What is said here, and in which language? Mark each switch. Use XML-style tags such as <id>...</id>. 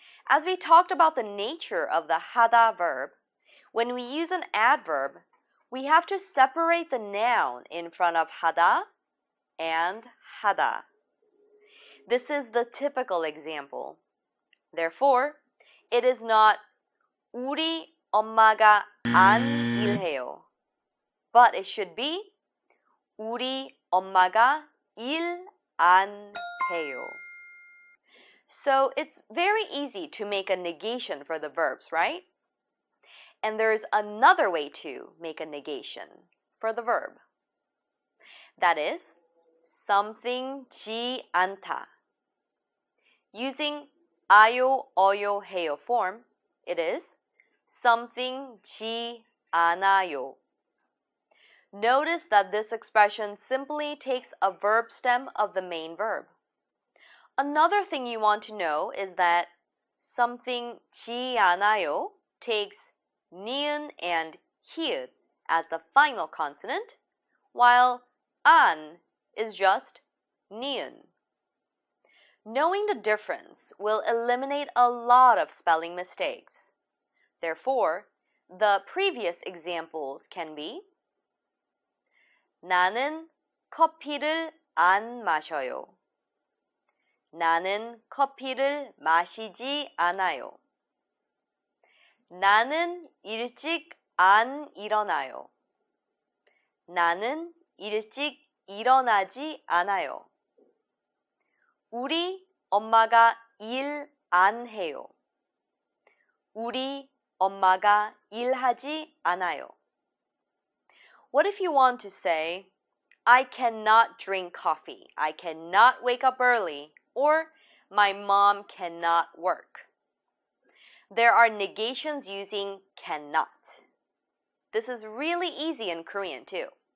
<en>As we talked about the nature of the 하다 verb, when we use an adverb, we have to separate the noun in front of 하다 and 하다. This is the typical example. Therefore, it is not</en> <ko>우리 엄마가 안 일해요,</ko> <en>but it should be</en> <ko>우리 엄마가 일 안 해요.</ko> <en>So it's very easy to make a negation for the verbs, right? And there's another way to make a negation for the verb. That is, something</en> <ko>지 않다.</ko> <en>Using 아요, 어요, 해요 form, it is something</en> <ko>지 않아요.</ko> <en>Notice that this expression simply takes a verb stem of the main verb. Another thing you want to know is that something지 않아요 takes ni은 and hi읗 as the final consonant, while 안 is just ni은. Knowing the difference will eliminate a lot of spelling mistakes. Therefore, the previous examples can be</en> <ko>나는 커피를 안 마셔요. 나는 커피를 마시지 않아요. 나는 일찍 안 일어나요. 나는 일찍 일어나지 않아요. 우리 엄마가 일 안 해요. 우리 엄마가 일하지 않아요.</ko> <en>What if you want to say, I cannot drink coffee, I cannot wake up early, or my mom cannot work? There are negations using cannot. This is really easy in Korean too.</en>